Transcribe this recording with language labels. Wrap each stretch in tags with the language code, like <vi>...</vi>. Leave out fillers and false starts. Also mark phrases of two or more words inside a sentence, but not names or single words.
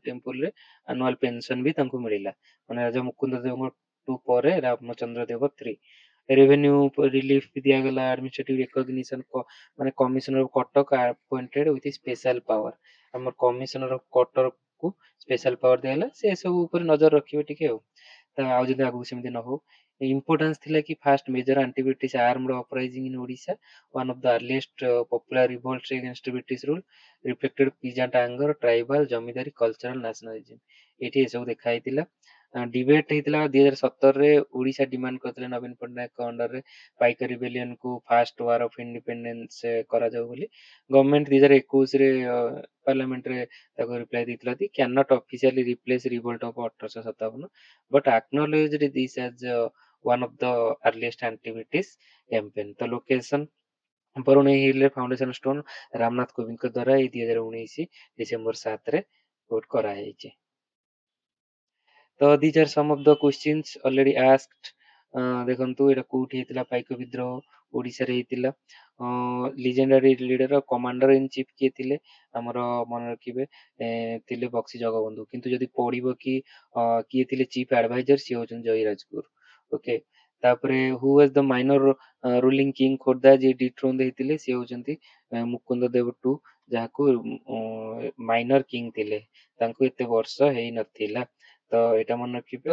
<or>ଟେମ୍ପୁଲରେ</or> <en>annual pension</en> <or>ବି ତାଙ୍କୁ ମିଳିଲା ମାନେ ରାଜା ମୁକୁନ୍ଦ ଦେବଙ୍କ ପରେ ରାମଚନ୍ଦ୍ର ଦେବ ଥ୍ରୀ</or> <en>revenue relief</en> <or>ବି ଦିଆଗଲା ଆଡମିନିଷ୍ଟ୍ରେଟିଭ</or> <en>ରେକଗ୍ନିସନ ମାନେ Commissioner of Cuttack appointed with special power ଆମର Commissioner of Cuttackକୁ special power</en> <or>ଦିଆଗଲା ସେ ସବୁ ଉପରେ ନଜର ରଖିବେ ଟିକେ ଆଉ ଆଉ ଯଦି ଆଗକୁ ସେମିତି ନ ହଉ ଇମ୍ପୋର୍ଟାନ୍ସ ଥିଲା କି</or> <en>first major anti British armed uprising in Odisha one of the earliest popular revolts against British rule reflected peasant anger, tribal, ଜମିଦାରୀ cultural nationalism</en> <or>ଏଠି ଏସବୁ ଦେଖା ହେଇଥିଲା। ଡିବେଟ ହେଇଥିଲା 2017ରେ ଓଡ଼ିଶା ଡିମାଣ୍ଡ କରିଥିଲେ ନବୀନ ପଟ୍ଟନାୟକଙ୍କ ଅଣ୍ଡରରେ ପାଇକ ରିବେଲିୟନ କୁ</or> <en>first war of independence</en> <or>କରାଯାଉ ବୋଲି ଗଭର୍ଣ୍ଣମେଣ୍ଟ 2021ରେ ପାର୍ଲାମେଣ୍ଟରେ ତାକୁ ରିପ୍ଲାଏ ଦେଇଥିଲା କି</or> <en>can not officially replace revolt of 1857 but acknowledged this as one of the earliest anti-British campaign</en> <or>ତ ଲୋକେସନ ବରୁଣେଇ ହିଲରେ</or> <en>foundation stone</en> <or>ରାମନାଥ କୋବିନ୍ଦଙ୍କ ଦ୍ୱାରା ଏଇ 2019 ଡିସେମ୍ବର 7ରେ ଭୋଟ କରାଯାଇଛି। ତ</or> <en>these are some of the questions already asked</en> <or>ଦେଖନ୍ତୁ ଏଇଟା କୋଉଠି ହେଇଥିଲା ପାଇକ ବିଦ୍ରୋହ ଓଡ଼ିଶାରେ ହେଇଥିଲା</or> <en>legendary leader commander in chief</en> <or>କିଏ ଥିଲେ ଆମର ମନେ ରଖିବେ ଥିଲେ ବକ୍ସି ଜଗବନ୍ଧୁ କିନ୍ତୁ ଯଦି ପଡିବ କି କିଏ ଥିଲେ</or> <en>chief adviser</en> <or>ସିଏ ହଉଛନ୍ତି ଜୟୀରାଜଗୁରୁ ଓକେ ତାପରେ</or> <en>who was the minor ruling king</en> <or>ଖୋର୍ଦ୍ଧା ଯିଏ ଡିଥ୍ରୋନ୍ ହେଇଥିଲେ ସିଏ ହଉଛନ୍ତି ମୁକୁନ୍ଦ ଦେବ ଟୁ ଯାହାକୁ</or> <en>minor king</en> <or>ଥିଲେ ତାଙ୍କୁ ଏତେ ବର୍ଷ ହେଇନଥିଲା ତ ଏଇଟା ମନେ ରଖିବେ।</or>